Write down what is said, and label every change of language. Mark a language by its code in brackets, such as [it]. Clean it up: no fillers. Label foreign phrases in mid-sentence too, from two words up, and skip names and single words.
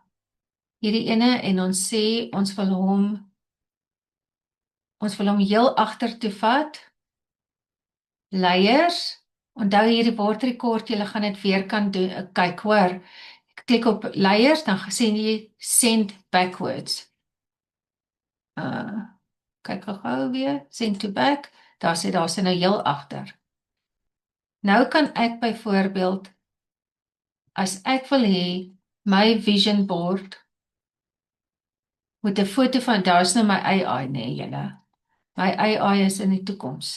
[af] Hierdie ene en ons sê ons wil hom heel agter toe vat. Layers. Onthou hierdie woordrekord, jy gaan dit weer kan doen, kyk hoor. Ek klik op layers, dan sien jy [en] send backwards. [af] Kyk gou weer, [en] send to back, [af] daar sê nou heel agter. Nou kan ek byvoorbeeld, as ek wil hê, my [en] vision board, [af] met 'n foto van, daar is nou my AI, nee julle. My AI is in die toekoms.